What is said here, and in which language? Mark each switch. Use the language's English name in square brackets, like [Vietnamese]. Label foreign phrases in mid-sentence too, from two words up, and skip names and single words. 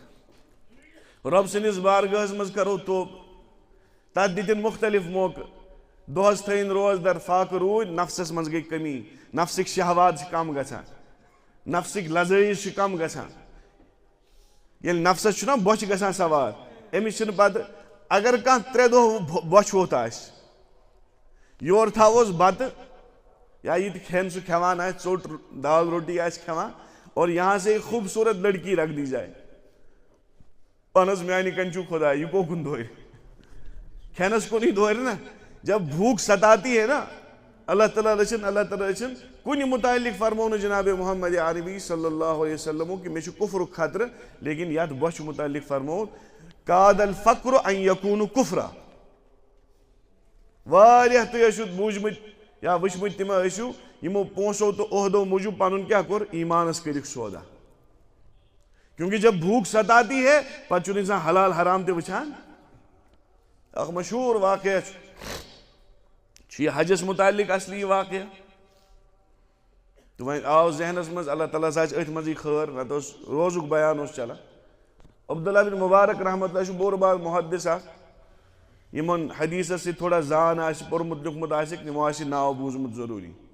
[Kashmiri] رۄب سٕنٛدِس بارگاہس منٛز کرو توبہٕ تتھ دِتِن مختلف موقعہٕ دۄہس تھٲیِن روزدر فاقہٕ روٗدۍ نفسس منٛز گٔے کٔمی نفسٕکۍ شہوات چھِ کم گژھان نفسٕکۍ لذٲیز چھِ کم گژھان. ییٚلہِ نفسس چھُنہ بۄچھِ گژھان سوار أمِس چھِنہٕ پتہٕ اگر کانٛہہ 3 دۄہ بۄچھِ ہوٚت آسہِ یورٕ تھاووس بتہٕ یا یہِ تہِ کھٮ۪ن سُہ کھٮ۪وان آسہِ ژوٚٹ دال روٹی آسہِ کھٮ۪وان [Urdu] اور یہاں سے ایک خوبصورت لڑکی رکھ دی جائے [Kashmiri] پن حظ میانہِ کَنہِ چھُو خۄدا یہِ کوکُن دورِ کھٮ۪نس کُنٕے دورِ نا. [Urdu] جب بھوک ستاتی ہے نا [Kashmiri] اللہ تعالیٰ رٔچھِن کُنہِ مُتعلق فرمو نہٕ جناب محمد عربی صلی اللہ علیہ وسلمو کہِ مےٚ چھُ کُفرُک خطرٕ لیکن یتھ بۄچھِ مُتعلق فرمو [Arabic] کاد الفقر ان یکوٗنُ کُفرا. [Kashmiri] واریاہ تُہۍ ٲسِو بوٗزمٕتۍ یا وٕچھمٕتۍ تِم ٲسِو یِمو پونٛسو تہٕ عہدو موٗجوٗب پنُن کیٛاہ کوٚر ایٖمانس کٔرِکھ سودا. [Urdu] کیونکہِ جب بھوک ستاتی ہے [Kashmiri] پتہٕ چھُنہٕ اِنسان حلال حرام تہِ وٕچھان. اکھ مشہوٗر واقعہ چھُ یہِ حجس مُتعلق اصلی یہِ واقعہ تہٕ وۄنۍ آو ذہنس منٛز اللہ تعالیٰ ہس آسہِ أتھۍ منٛزٕے خٲر نتہٕ اوس روزُک بیان اوس چلان. عبداللہ بن مبارک [Arabic] رحمۃ اللہ [Kashmiri] چھُ بوٚڑ بار محدث اکھ یِمن حدیثس سۭتۍ تھوڑا زان آسہِ پوٚرمُت لیوٗکھمُت آسیکھ تِمو آسہِ یہِ ناو بوٗزمُت ضروٗری.